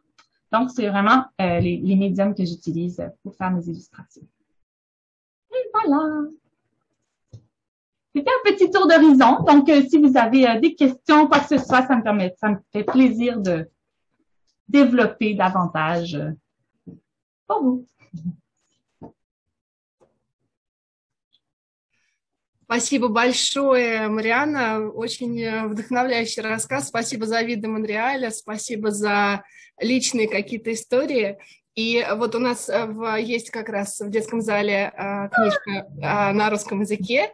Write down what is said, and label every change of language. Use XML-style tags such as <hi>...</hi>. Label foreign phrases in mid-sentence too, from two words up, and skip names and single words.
<fr>Donc, c'est vraiment les médiums que j'utilise pour faire mes illustrations. Et voilà! C'était un petit tour d'horizon. Donc, si vous avez des questions, quoi que ce soit, ça me fait plaisir de développer davantage pour vous.</fr> <ru>Спасибо большое, Марианна. Очень вдохновляющий рассказ. Спасибо за виды Монреаля, спасибо за личные какие-то истории. И вот у нас есть как раз в детском зале книжка на русском языке.</ru>